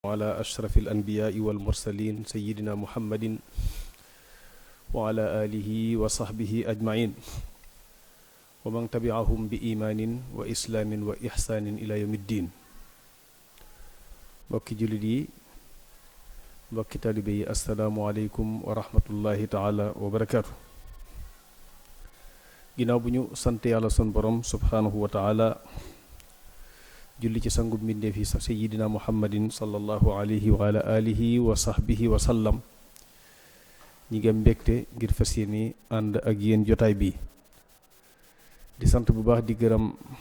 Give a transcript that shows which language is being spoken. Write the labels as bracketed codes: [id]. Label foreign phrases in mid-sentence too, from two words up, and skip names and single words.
[ar] وعلى أشرف الأنبياء والمرسلين سيدنا محمد وعلى آله وصحبه أجمعين ومن تبعهم بإيمان وإسلام وإحسان إلى يوم الدين. [wo] mbokki jullit yi, mbokki taalibe yi, [ar] السلام عليكم ورحمة الله تعالى وبركاته. [wo] ginnaaw bu ñu sant yàlla sun borom [ar] سبحانه وتعالى, [wo] julli ci sangub mbindeef yi [ar] سيدنا محمد صلى الله عليه وعلى آله وصحبه وسلم, [wo] ñi nga mbégte ngir fas yéene ànd ak yéen jotaay bi di sant bu baax di gërëm